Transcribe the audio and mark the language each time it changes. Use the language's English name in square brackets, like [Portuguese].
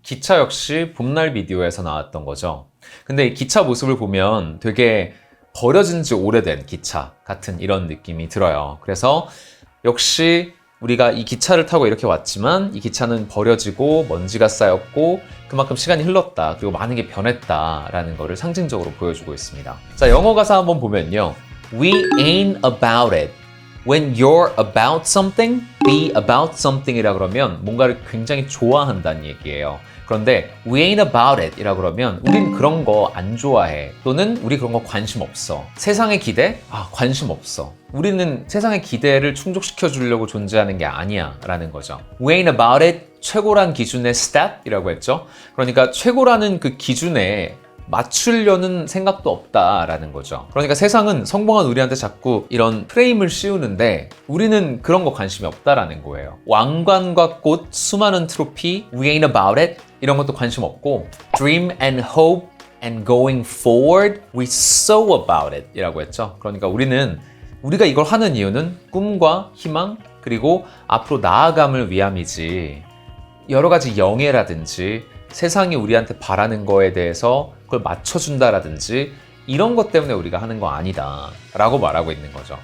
[Korean] 기차 역시 봄날 비디오에서 나왔던 거죠. 근데 이 기차 모습을 보면 되게 버려진 지 오래된 기차 같은 이런 느낌이 들어요. 그래서 역시 우리가 이 기차를 타고 이렇게 왔지만 이 기차는 버려지고 먼지가 쌓였고 그만큼 시간이 흘렀다. 그리고 많은 게 변했다라는 거를 상징적으로 보여주고 있습니다. 자, 영어 가사 한번 보면요. [English] We ain't about it. When you're about something, be about something [Korean] 이라 그러면 뭔가를 굉장히 좋아한다는 얘기예요. 그런데 [English] we ain't about it [Korean] 이라 그러면 우린 그런 거 안 좋아해. 또는 우리 그런 거 관심 없어. 세상의 기대? 관심 없어. 우리는 세상의 기대를 충족시켜 주려고 존재하는 게 아니야 라는 거죠. [English] We ain't about it. [Korean] 최고란 기준의 step 이라고 했죠. 그러니까 최고라는 그 기준에 맞추려는 생각도 없다라는 거죠. 그러니까 세상은 성공한 우리한테 자꾸 이런 프레임을 씌우는데 우리는 그런 거 관심이 없다라는 거예요. 왕관과 꽃, 수많은 트로피, [English] we ain't about it [Korean] 이런 것도 관심 없고 [English] dream and hope and going forward, we so about it [Korean] 이라고 했죠. 그러니까 우리가 이걸 하는 이유는 꿈과 희망 그리고 앞으로 나아감을 위함이지 여러 가지 영예라든지 세상이 우리한테 바라는 거에 대해서 그걸 맞춰준다라든지 이런 것 때문에 우리가 하는 거 아니다 라고 말하고 있는 거죠.